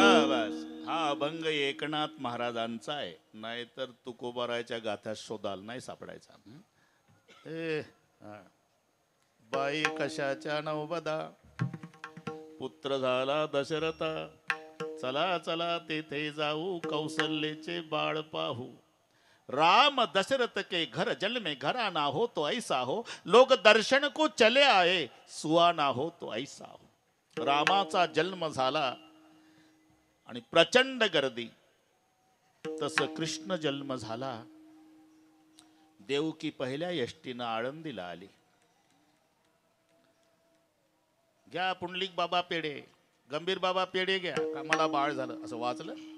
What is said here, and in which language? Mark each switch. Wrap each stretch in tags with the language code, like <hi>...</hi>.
<mr>बस हा अभंग एकनाथ महाराजांचा आहे. नाहीतर तुकोबारायच्या गाथ्यात शोधाल नाही सापडायचा. बाई कशाच्या नवबदा, पुत्र झाला दशरथा, चला चला तेथे जाऊ, कौशल्याचे बाळ पाहू.</mr> <hi>राम दशरथ के घर जल में घराना हो तो ऐसा हो, लोग दर्शन को चले आए, सुहाना हो तो ऐसा हो.</hi> <mr>रामाचा जन्म झाला आणि प्रचंड गर्दी. तस कृष्ण जन्म झाला. देवकी पहिल्या यष्टीनं आळंदीला आली. घ्या पुंडलिक बाबा पेढे, गंभीर बाबा पेढे घ्या, का मला बाळ झालं असं वाचलं.</mr>